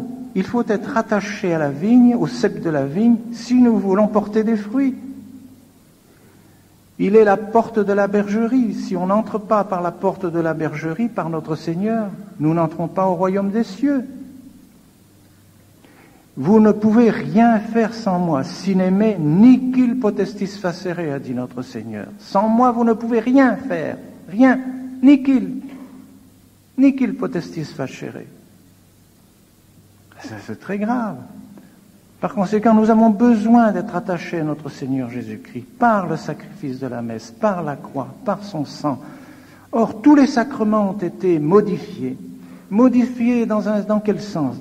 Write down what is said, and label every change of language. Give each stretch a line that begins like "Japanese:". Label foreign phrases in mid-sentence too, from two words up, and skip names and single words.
French: Il faut être attaché à la vigne, au cep de la vigne, si nous voulons porter des fruits. Il est la porte de la bergerie. Si on n'entre pas par la porte de la bergerie, par notre Seigneur, nous n'entrons pas au royaume des cieux. Vous ne pouvez rien faire sans moi.
Latin: Sine me nihil potestis facere,
French: a dit notre Seigneur. Sans moi, vous ne pouvez rien faire. Rien.
Latin: Nihil. Nihil potestis facere.
French: C'est très grave. Par conséquent, nous avons besoin d'être attachés à notre Seigneur Jésus-Christ par le sacrifice de la messe, par la croix, par son sang. Or, tous les sacrements ont été modifiés. Modifié dans quel sens?